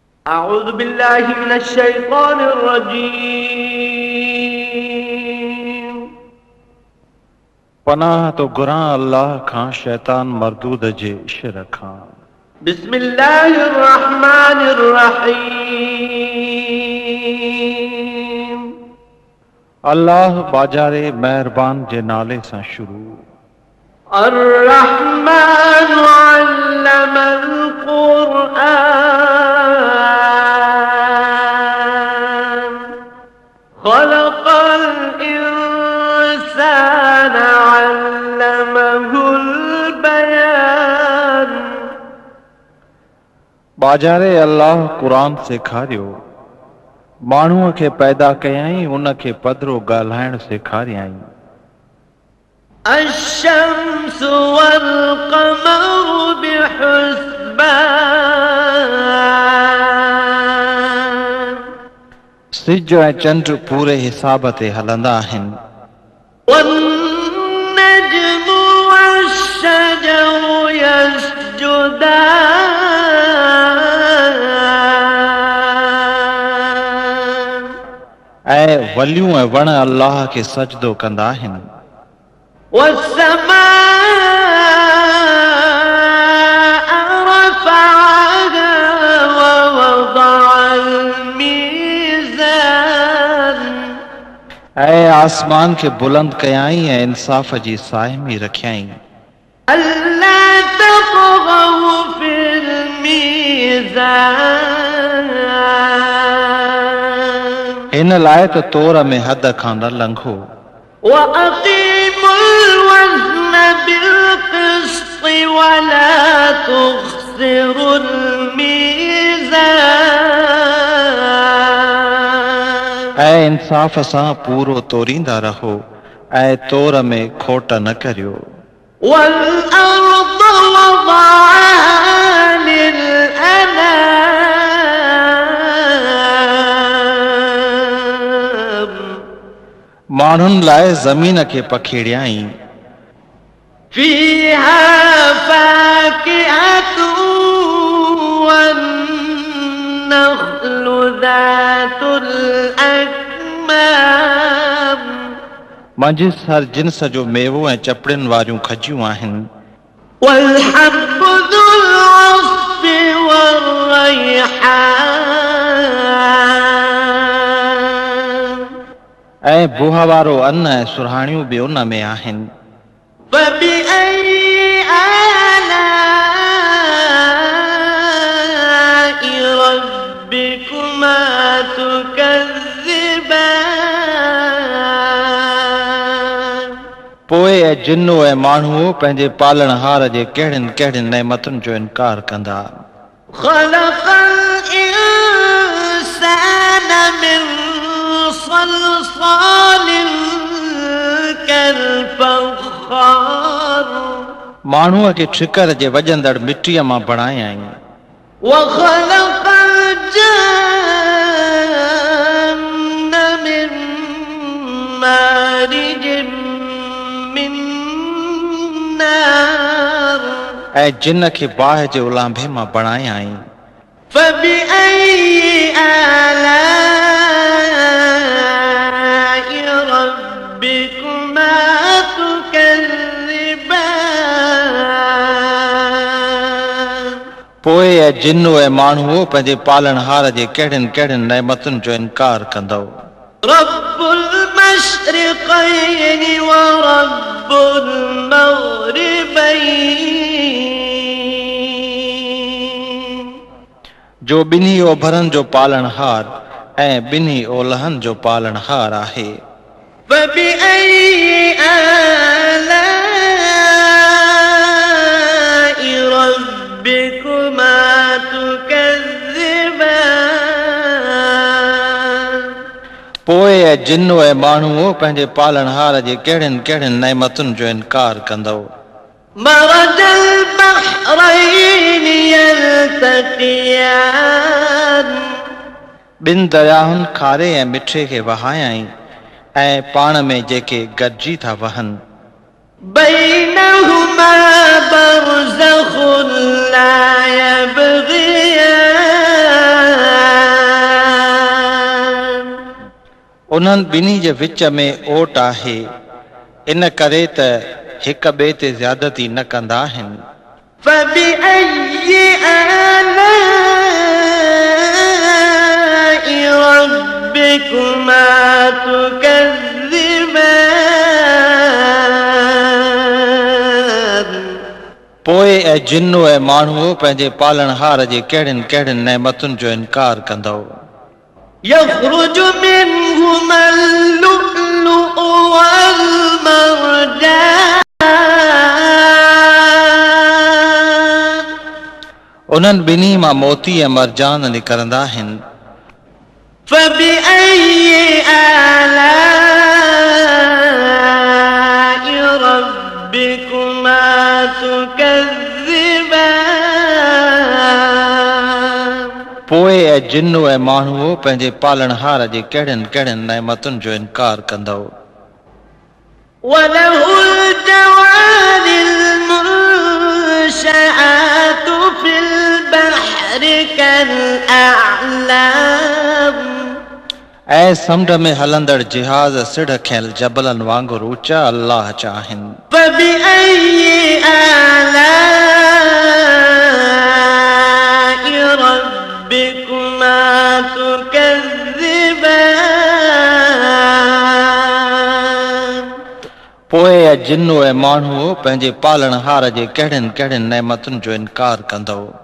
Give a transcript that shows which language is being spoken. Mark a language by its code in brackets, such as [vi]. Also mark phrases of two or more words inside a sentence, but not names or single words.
[ar] أعوذ بالله من الشيطان الرجيم [sd] पनाह तो गुरां अल्लाह खां शैतान मरदूद जे इश्र खां। [ar] بسم الله الرحمن الرحيم [sd] अल्लाह बाजारे मेहरबान जे नाले सां शुरू। [ar] الرحمن علم القرآن خلق الإنسان علمه البيان [sd] बाजारे अल्लाह कुरान सेखारियो, माण्हूअ खे पैदा कयईं, उन खे पधरो ॻाल्हाइण सेखारियईं। [ar] الشمس والقمر بحسبان [sd] सिज ऐं चंड पूरे हिसाब ते हलंदा आहिनि। [ar] والنجم والشجر يسجدان [sd] ऐं वलियूं ऐं वण अल्लाह खे सजदो कंदा आहिनि। [ar] والسماء رفعها ووضع الميزان [sd] ऐं आसमान खे बुलंद कयाईं ऐं इंसाफ़ जी साहिमी रखियाईं। [ar] ألا تطغوا في الميزان [sd] हिन लाइ त तोर में हद खां न लंघो। [ar] وأقيموا الوزن بالقسط ولا تخسروا الميزان [sd] ऐं इंसाफ़ सां पूरो तोरींदा रहो ऐं तोर में खोट न करियो। [ar] والأرض وضعها للأنام [sd] माण्हुनि लाइ ज़मीन खे पखेड़ियाईं। [ar] فيها فاكهة والنخل ذات الأكمام [sd] मंझि हर जिन्स जो मेवो ऐं चपड़ियुनि वारियूं खजियूं आहिनि। [ar] والحب ذو العصف والريحان [sd] ऐं बुह वारो अन्न ऐं सुरहाणियूं बि उन में आहिनि। [ar] فبأي آلاء ربكما تكذبان [sd] पोइ ऐं जिन्नो ऐं माण्हू पंहिंजे पालणहार जे कहिड़ियुनि कहिड़ियुनि नेमतुनि जो इनकार कंदा। [ar] خلق الإنسان من صلصال كالفخار [sd] माण्हूअ खे ठिकर जे वॼंदड़ मिटीअ मां बणायईं। [ar] وخلق الجن من مارج من نار [sd] ऐं जिन खे बाहि जे उलांभे मां बणायईं। [ar] فبأي آلاء ربكما تكذبان [sd] पोइ ऐं जिन्नो ऐं माण्हू पंहिंजे पालणहार जे कहिड़ियुनि कहिड़ियुनि नेमतुनि जो इनकार कंदो। [ar] رب المشرقين ورب المغربين [sd] जो ॿिन्ही ओभरनि जो पालणहार ऐं ॿिन्ही ओलहनि जो पालणहार आहे। [ar] فبأي آلاء ربكما تكذبان [sd] पोइ ऐं जिन्नो ऐं माण्हू पंहिंजे पालणहार जे कहिड़ियुनि कहिड़ियुनि नेमतुनि जो इनकार कंदो। [ar] مرج البحرين يلتقيان [sd] ॿिनि दरियाहुनि खारे ऐं मिठे खे वहायईं ऐं पाण में जेके गॾिजी था वहनि। [ar] بينهما برزخ لا يبغيان [sd] उन्हनि ॿिन्ही जे विच में ओट आहे, इन करे त हिक ॿिए ते ज़्यादती न कंदा आहिनि। [ar] فبأي آلاء ربكما تكذبان [sd] पोइ ऐं जिन ऐं माण्हू पंहिंजे पालणहार जे कहिड़ियुनि कहिड़ियुनि नेमतुनि जो इनकार कंदो। [ar] يخرج منهما اللؤلؤ والمرجان [sd] उन्हनि ॿिन्ही मां मोती ऐं मरजान निकिरंदा आहिनि। [ar] فبأي آلاء ربكما تكذبان [sd] पोइ ऐं जिन ऐं माण्हू पंहिंजे पालणहार जे कहिड़ियुनि कहिड़ियुनि नेमतुनि जो इनकार कंदो। [ar] وله الجوار المنشآت في البحر كالأعلام [sd] ऐं समुंड में हलंदड़ जिहाज़ सिढ़ खियल जबलनि वांगुरु ऊचा अल्लाह जा आहिनि। [ar] فبأي آلاء ربكما تكذبان [sd] पोइ ऐं जिन ऐं माण्हू पंहिंजे पालणहार जे कहिड़ियुनि कहिड़ियुनि नेमतुनि जो इनकार कंदो।